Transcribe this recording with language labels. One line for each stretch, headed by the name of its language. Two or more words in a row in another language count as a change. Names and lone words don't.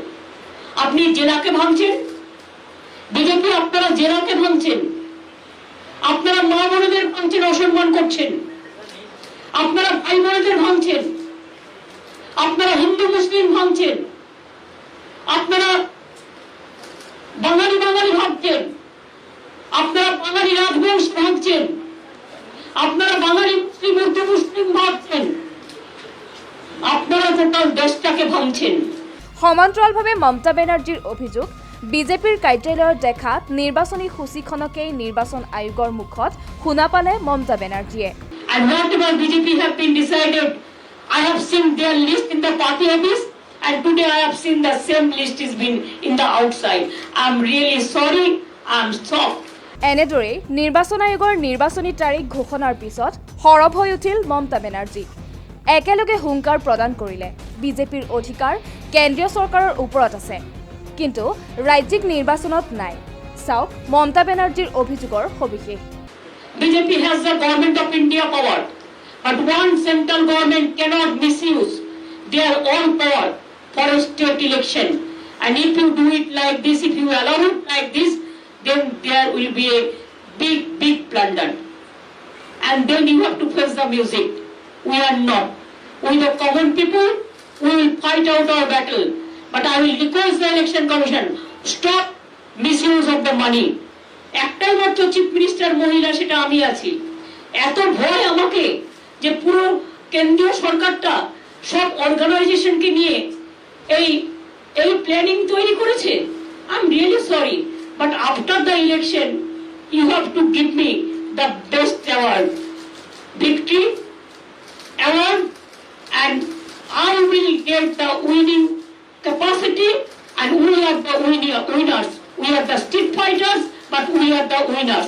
Bangla: আপনি জেলাকে ভাঙছেন, বিজেপি আপনারা জেলাকে ভাঙছেন, আপনারা মা বোনদের ভাঙছেন, অসম্মান করছেন, আপনারা ভাই বোনদের ভাঙছেন, আপনারা হিন্দু মুসলিম ভাঙছেন, আপনারা বাঙালি বাঙালি ভাবছেন, আপনারা বাঙালি রাজবংশ ভাবছেন, আপনারা বাঙালি মুসলিম উর্দু মুসলিম ভাবছেন, আপনারা টোটাল দেশটাকে ভাঙছেন।
Assamese: সমান্তৰালভাৱে মমতা বেনাৰ্জীৰ অভিযোগ, বিজেপিৰ কাৰ্যালয়ত দেখা নিৰ্বাচনী সূচীখনকেই নিৰ্বাচন আয়োগৰ মুখত শুনা পালে মমতা বেনাৰ্জীয়ে।
English: And whatever BJP have been decided, I have seen their list in the party office, and today I have seen the same list is been in the outside. I am really sorry, I am shocked.
Assamese: এনেদৰেই নিৰ্বাচন আয়োগৰ নিৰ্বাচনী তাৰিখ ঘোষণাৰ পিছত সৰব হৈ উঠিল মমতা বেনাৰ্জী। একেলগে হুংকাৰ প্ৰদান কৰিলে, বিজেপিৰ অধিকাৰ কেন্দ্ৰীয় চৰকাৰৰ ওপৰত আছে, কিন্তু ৰাজ্যিক নিৰ্বাচনত নাই। চাওক মমতা বেনাৰ্জীৰ অভিযোগৰ সবিশেষ।
English: BJP has the government of India power, but one central government cannot misuse their own power for a state election. And if you do it like this, if you allow it like this, then there will be a big blunder. And then you have to face the music. We are not. We the common people, we will fight out our battle. But I will request the election commission, stop misuse of the money.
Bangla: একটাই মাত্র
English: chief minister
Bangla: মহিলা, সেটা আমি আছি। এত ভয় আমাকে যে পুরো কেন্দ্রীয় সরকারটা সব অর্গানাইজেশনকে নিয়ে এই প্ল্যানিং তৈরি করেছে।
English: I am really sorry, but after the election you have to give me the best award, victory award, and I will get the winning capacity are the winners. We are the street fighters, but we are the winners.